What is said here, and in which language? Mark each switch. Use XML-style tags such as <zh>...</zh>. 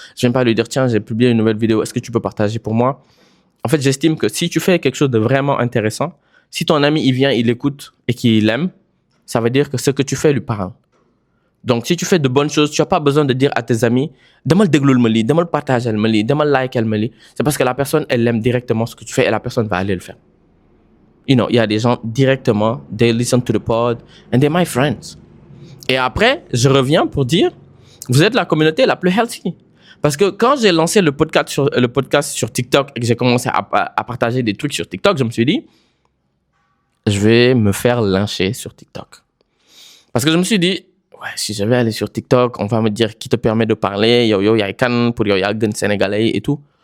<fr>Je viens pas lui dire, tiens, j'ai publié une nouvelle vidéo, est-ce que tu peux partager pour moi? En fait, j'estime que si tu fais quelque chose de vraiment intéressant, si ton ami, il vient, il écoute et qu'il aime, ça veut dire que ce que tu fais lui parle. Donc, si tu fais de bonnes choses, tu n'as pas besoin de dire à tes amis, demande de le demande partager le demande like le. C'est parce que la personne, elle aime directement ce que tu fais et la personne va aller le faire.</fr> <en>You know,</en> <fr>il y a des gens directement,</fr> <en>they listen to the pod and they're my friends.</en> <fr>Et après, je reviens pour dire, vous êtes la communauté la plus healthy. Parce que quand j'ai lancé le podcast sur TikTok et que j'ai commencé à partager des trucs sur TikTok, je me suis dit, je vais me faire lyncher sur TikTok. Parce que je me suis dit, ouais, si je vais aller sur TikTok, on va me dire qui te permet de parler, yo, il y a Kan pour yo, il y a Gun Sénégalais et tout.</fr>